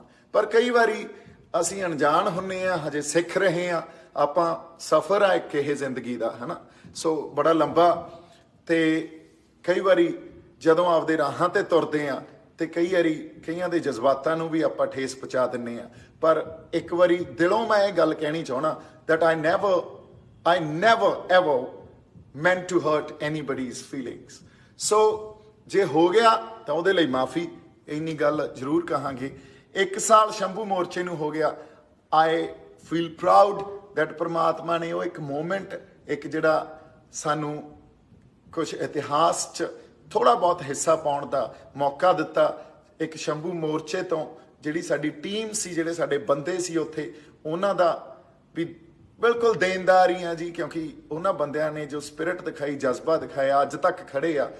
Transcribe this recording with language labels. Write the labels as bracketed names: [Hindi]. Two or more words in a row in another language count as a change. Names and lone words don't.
[Punjabi] ਪਰ ਕਈ ਵਾਰੀ ਅਸੀਂ ਅਣਜਾਣ ਹੁੰਨੇ ਆ, ਹਜੇ ਸਿੱਖ ਰਹੇ ਆ, ਆਪਾਂ ਸਫ਼ਰ ਆ ਇੱਕ ਇਹ ਜ਼ਿੰਦਗੀ ਦਾ, ਹਨਾ। ਸੋ ਬੜਾ ਲੰਬਾ, ਤੇ ਕਈ ਵਾਰੀ ਜਦੋਂ ਆਪਦੇ ਰਾਹਾਂ ਤੇ ਤੁਰਦੇ ਆ ਤੇ ਕਈ ਵਾਰੀ ਕਈਆਂ ਦੇ ਜਜ਼ਬਾਤਾਂ ਨੂੰ ਵੀ ਆਪਾਂ ਠੇਸ ਪਹੁੰਚਾ ਦਿੰਨੇ ਆ। ਪਰ ਇੱਕ ਵਾਰੀ ਦਿਲੋਂ ਮੈਂ ਇਹ ਗੱਲ ਕਹਿਣੀ ਚਾਹਣਾ [English] that I never ever meant to hurt anybody's feelings। [Punjabi] ਸੋ ਜੇ ਹੋ ਗਿਆ ਤਾਂ ਉਹਦੇ ਲਈ ਮਾਫੀ, ਇੰਨੀ ਗੱਲ ਜ਼ਰੂਰ ਕਹਾਂਗੇ। 1 ਸਾਲ ਸ਼ੰਭੂ ਮੋਰਚੇ ਨੂੰ ਹੋ ਗਿਆ। [English] I feel proud that [Punjabi] ਪ੍ਰਮਾਤਮਾ ਨੇ ਉਹ ਇੱਕ ਮੂਮੈਂਟ, ਇੱਕ ਜਿਹੜਾ ਸਾਨੂੰ ਕੁਝ ਇਤਿਹਾਸ 'ਚ ਥੋੜਾ ਬਹੁਤ ਹਿੱਸਾ ਪਾਉਣ ਦਾ ਮੌਕਾ ਦਿੱਤਾ। ਇੱਕ ਸ਼ੰਭੂ ਮੋਰਚੇ ਤੋਂ ਜਿਹੜੀ ਸਾਡੀ ਟੀਮ ਸੀ, ਜਿਹੜੇ ਸਾਡੇ ਬੰਦੇ ਸੀ ਉੱਥੇ, ਉਹਨਾਂ ਦਾ ਵੀ ਬਿਲਕੁਲ ਦੇਣਦਾਰ ਹੀ ਆ ਜੀ, ਕਿਉਂਕਿ ਉਹਨਾਂ ਬੰਦਿਆਂ ਨੇ ਜੋ ਸਪਿਰਿਟ ਦਿਖਾਈ, ਜਜ਼ਬਾ ਦਿਖਾਇਆ, ਅੱਜ ਤੱਕ ਖੜੇ ਆ।